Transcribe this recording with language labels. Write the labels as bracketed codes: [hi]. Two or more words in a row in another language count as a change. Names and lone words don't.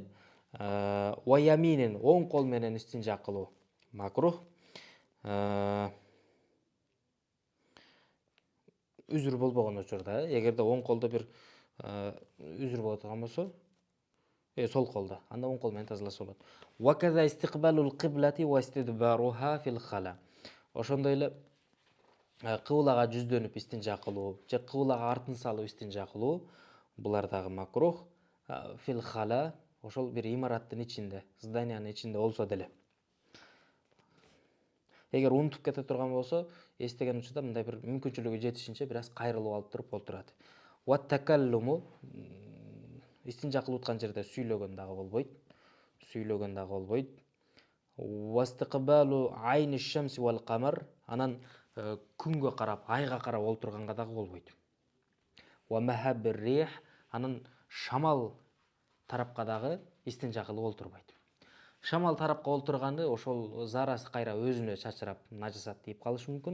[ar] ويمين. [ky] Оң кол менен истинжа кылуу макрух. Үзүр болбогон учурда, эгерде оң колдо бир үзүр боло турган болсо, сол колдо, анда оң кол менен тазаласа болот. [ar] وكذا استقبال القبلة واستدبارها في الخلاء. [ky] Ошондой эле кыблага жүздөнүп истинжа кылуу, же кыблага артын салып истинжа кылуу, булар дагы макрух. [ar] في الخلاء, [ky] ошол бир имараттын ичинде, зданиянын ичинде болсо деле. Эгер унутуп кете турган болсо, эстеген учурда мындай бир мүмкүнчүлүгү жетишинче бир аз кайрылып алып туруп олтурат. [ar] والتكلم, [ky] истинжа кылып аткан жерде сүйлөгөн дагы болбойт. Сүйлөгөн дагы болбойт. [ar] واستقبال عين الشمس والقمر, [ky] анан күнгө карап, айга карап олтурганга дагы болбойт. [ar] ومهب الريح, [ky] анан шамал тарапка дагы истинжа кылып олтурбайт. Шамал тарапка олтурганды ошол зарасы кайра өзүнө чачырап, нажасат тийип калышы мүмкүн.